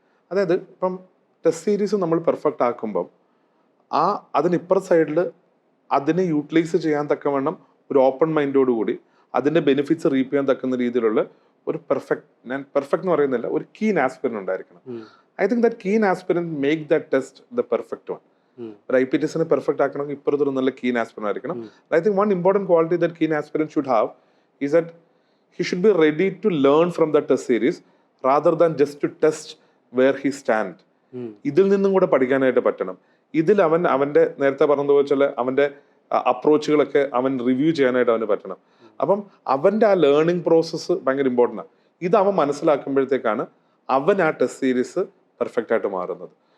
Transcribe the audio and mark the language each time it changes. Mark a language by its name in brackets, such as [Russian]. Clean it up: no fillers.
[Malayalam] അതായത് ഇപ്പം test series നമ്മൾ പെർഫെക്റ്റ് ആക്കുമ്പം അതിനിപ്പുറ സൈഡിൽ അതിനെ യൂട്ടിലൈസ് ചെയ്യാൻ തക്കവണ്ണം ഒരു ഓപ്പൺ മൈൻഡോടുകൂടി അതിൻ്റെ ബെനിഫിറ്റ്സ് റീപ്പ് ചെയ്യാൻ തക്കുന്ന രീതിയിലുള്ള ഒരു പെർഫെക്റ്റ് എന്ന് പറയുന്നില്ല, ഒരു കീൻ ആസ്പിരന്റ് ഉണ്ടായിരിക്കണം. [English] I think that keen aspirant make that test the perfect one. [Malayalam] ഒരു IPTസിനെ പെർഫെക്റ്റ് ആക്കണമെങ്കിൽ ഇപ്പുറത്തൊരു നല്ല കീൻ ആസ്പിരന്റ് ആയിരിക്കണം. [English] I think one important quality that keen aspirant should have is that he should be ready to learn from the test series rather than just to test where he stand. [Malayalam] ഇതിൽ നിന്നും കൂടെ പഠിക്കാനായിട്ട് പറ്റണം. ഇതിൽ അവൻ്റെ നേരത്തെ പറഞ്ഞതുപോലെ അവൻ്റെ അപ്രോച്ചുകളൊക്കെ അവൻ റിവ്യൂ ചെയ്യാനായിട്ട് അവന് പറ്റണം. അപ്പം അവൻ്റെ ആ ലേണിംഗ് പ്രോസസ്സ് ഭയങ്കര ഇമ്പോർട്ടൻ്റ് ആണ്. ഇത് അവൻ മനസ്സിലാക്കുമ്പോഴത്തേക്കാണ് അവൻ ആ ടെസ്റ്റ് സീരീസ് പെർഫെക്റ്റ് ആയിട്ട് മാറുന്നത്.